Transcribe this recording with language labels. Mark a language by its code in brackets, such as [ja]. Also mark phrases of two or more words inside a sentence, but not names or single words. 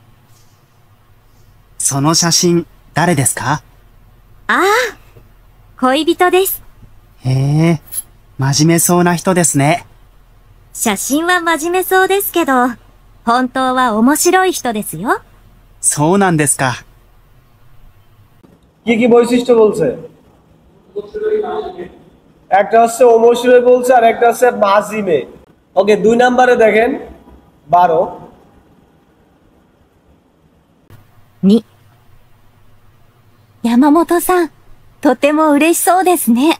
[ja] その写真、誰ですか？ああ、恋人です。へえ、真面目そうな人ですね。写真は真面目そうですけど、 本当は面白い人ですよ。そうなんですか。 [bn] কি কি বৈশিষ্ট্য বলছে? একটা হচ্ছে অমশিরই বলছে আর একটা হচ্ছে মাজিমে। ওকে 2 নম্বরে দেখেন 12 [ja] 2、山本さん、とても嬉しそうですね。